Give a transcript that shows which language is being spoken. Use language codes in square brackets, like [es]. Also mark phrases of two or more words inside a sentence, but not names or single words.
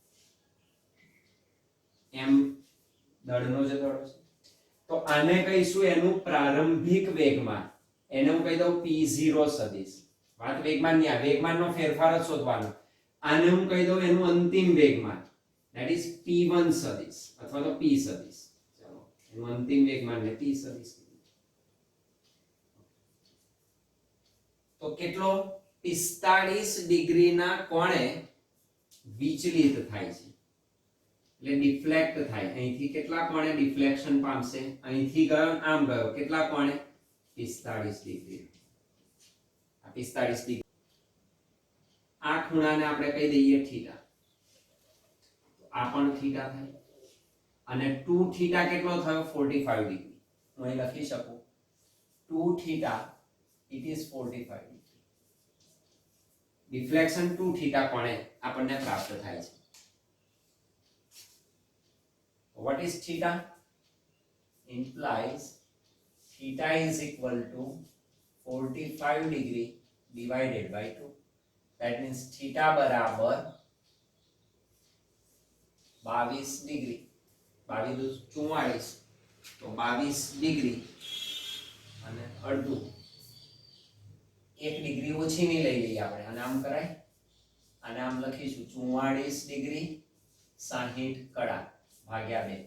[gu] એમ દળનો જે દડો છે તો આને કહીશું એનું પ્રારંભિક વેગમાન. એને હું કહી દઉં p0 સદિશ. વાત વેગમાનની આ વેગમાનનો ફેરફાર જ શોધવાનો. આને હું કહી દઉં એનું અંતિમ વેગમાન, [en] that is [gu] p1 સદિશ અથવા તો p સદિશ. ચાલો એનું અંતિમ વેગમાનને p સદિશ. તો કેટલો 45 ડિગ્રીના કોણે વિચલિત થાય છે, એટલે ડિફ્લેક્ટ થાય. અહીંથી કેટલા કોણે ડિફ્લેક્શન પામશે? અહીંથી ગયો આમ ગયો, કેટલા કોણે? 45 ડિગ્રી. આ 45 ડિગ્રી, આ ખૂણાને આપણે કહી દઈએ થીટા. આ પણ થીટા થાય. અને 2 થીટા કેટલો થયો? 45 ડિગ્રી. હું અહીં લખી શકું 2 થીટા [en] it is [gu] 45 ડિગ્રી. ડિફ્લેક્શન 2 થીટા કોણે આપણને પ્રાપ્ત થાય છે. [en] What is theta? Implies theta is equal to 45 degree divided by 2. That means theta बराबर 22 डिग्री. [gu] 22 44 तो 22 डिग्री અને અડધું 1 ડિગ્રી ઓછી ની લઈ લઈએ આપણે. અને આમ કરાય, અને આમ લખીશું 44 ડિગ્રી 60 કડા ભાગ્યા 2.